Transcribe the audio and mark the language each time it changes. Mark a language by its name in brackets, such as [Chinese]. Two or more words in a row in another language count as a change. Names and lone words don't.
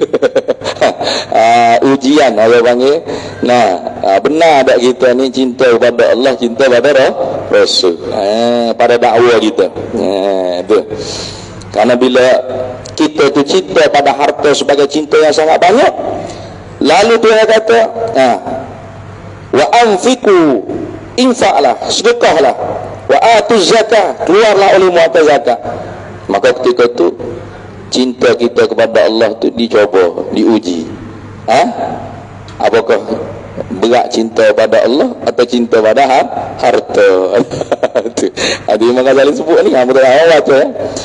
[Malay] Ujian orang panggil. Benar tak kita ni cinta kepada Allah, cinta kepada Rasul, pada dakwah kita. Tu. Karena bila kita tu cinta pada harta sebagai cinta yang sangat banyak, lalu Tuhan kata, [Arabic] وأنفقوا, [Malay] infaklah, sedekahlah, [Arabic] وآتوا الزكاة, [Malay] keluarlah oleh muatal zakat. Maka ketika itu cinta kita kepada Allah tu dicoba, diuji. Apakah berat cinta pada Allah atau cinta pada harta? Ada Imam Ghazali sebut ni, betul awal tu ya.